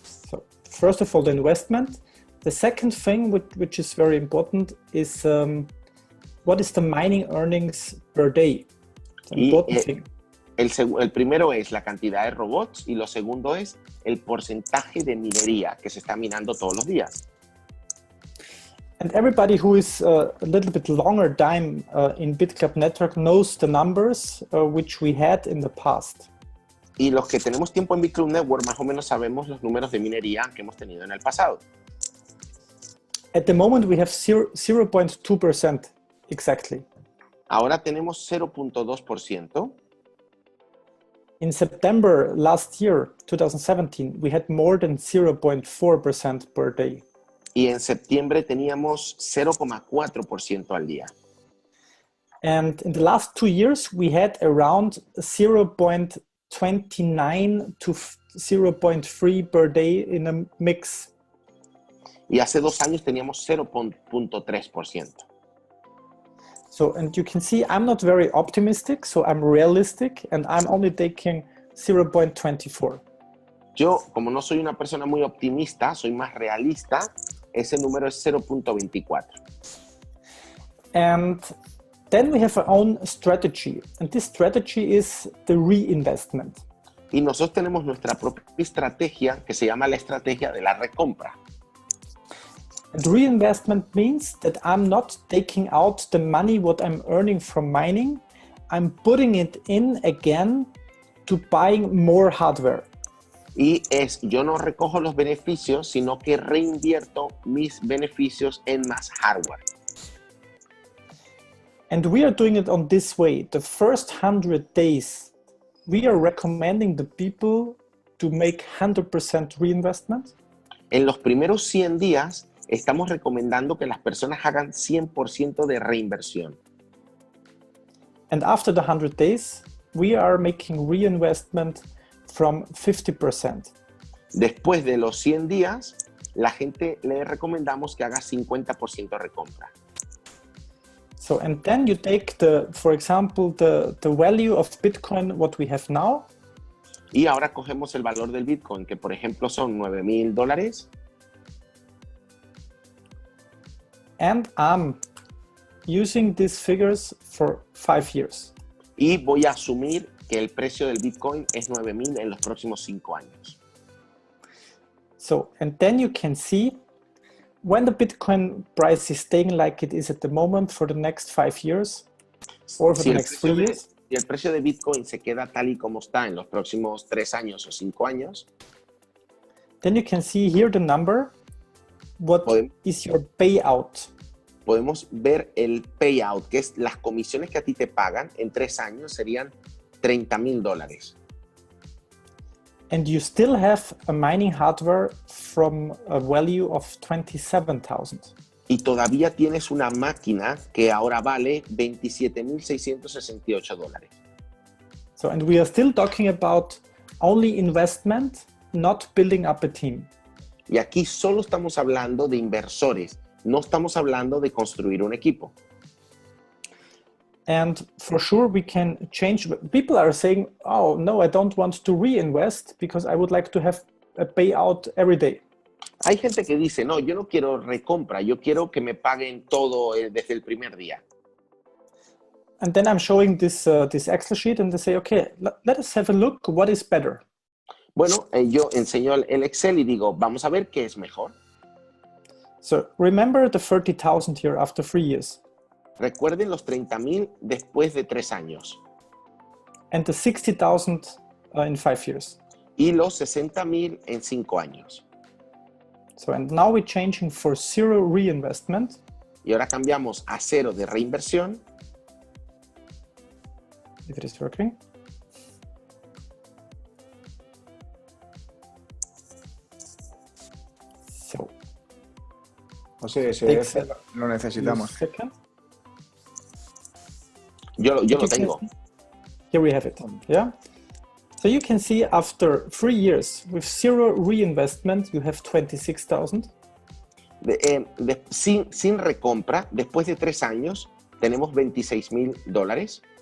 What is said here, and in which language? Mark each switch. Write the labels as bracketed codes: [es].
[en] So, first of all, the investment. The second thing which is very important is what is the mining earnings per day? It's an important thing. [es] El primero es la cantidad de robots y lo segundo es el porcentaje de minería que se está minando todos los días. [en] And everybody who is a little bit longer time in Bitclub Network knows the numbers which we had in the past. [es] Y los que tenemos tiempo en Bitclub Network más o menos sabemos los números de minería que hemos tenido en el pasado. [en] At the moment we have 0.2% exactly. [es] Ahora tenemos 0.2%. [en] In September last year, 2017, we had more than 0.4% per day. [es] Y en septiembre teníamos 0.4% al día. [en] And in the last 2 years, we had around 0.29 to 0.3 per day in a mix. [es] Y hace 2 años teníamos 0.3%. [en] So, and you can see I'm not very optimistic, so I'm realistic, and I'm only taking 0.24. [es] Yo, como no soy una persona muy optimista, soy más realista, ese número es 0.24. [en] And then we have our own strategy, and this strategy is the reinvestment. [es] Y nosotros tenemos nuestra propia estrategia que se llama la estrategia de la recompra. [en] And reinvestment means that I'm not taking out the money what I'm earning from mining, I'm putting it in again to buying more hardware. [es] Y yo no recojo los beneficios, sino que reinvierto mis beneficios en más hardware. [en] And we are doing it on this way. The first 100 days, we are recommending the people to make 100% reinvestment. [es] En los primeros 100 días, estamos recomendando que las personas hagan 100% de reinversión. [en] And after the 100 days, we are making reinvestment from 50%. [es] Después de los 100 días, la gente le recomendamos que haga 50% de recompra. [en] So, and then you take for example, the value of Bitcoin, what we have now. [es] Y ahora cogemos el valor del Bitcoin, que por ejemplo son $9,000. [en] And I'm using these figures for 5 years. [es] Y voy a asumir que el precio del Bitcoin es 9,000 en los próximos 5 años. [en] So, and then you can see when the Bitcoin price is staying like it is at the moment for the next 5 years or for the next 3 years. [es] Si el precio de Bitcoin se queda tal y como está en los próximos 3 años o 5 años, [en] then you can see here the number. What is your payout? [es] Podemos ver el payout, que es las comisiones que a ti te pagan en 3 años serían $30,000. [en] And you still have a mining hardware from a value of 27,000. [es] Y todavía tienes una máquina que ahora vale $27,668. [en] So, and we are still talking about only investment, not building up a team. [es] Y aquí solo estamos hablando de inversores, no estamos hablando de construir un equipo. [en] And for sure we can change. People are saying, oh, no, I don't want to reinvest because I would like to have a payout every day. [es] Hay gente que dice, no, yo no quiero recompra, yo quiero que me paguen todo desde el primer día. [en] And then I'm showing this Excel sheet and they say, okay, let us have a look, what is better? [es] Bueno, yo enseño el Excel y digo, vamos a ver qué es mejor. [en] So remember the 30,000 here after 3 years. [es] Recuerden los 30,000 después de 3 años. [en] And the 60,000 in 5 years. [es] Y los 60,000 en 5 años. [en] So, and now we're changing for 0 reinvestment. [es] Y ahora cambiamos a 0 de reinversión. [en] If it is working. So. [es] O sea, ese lo necesitamos. Yo lo tengo. [en] Here we have it. Yeah. So you can see after 3 years with 0 reinvestment, you have 26,000. [es] Sin recompra, después de 3 años, tenemos $26,000.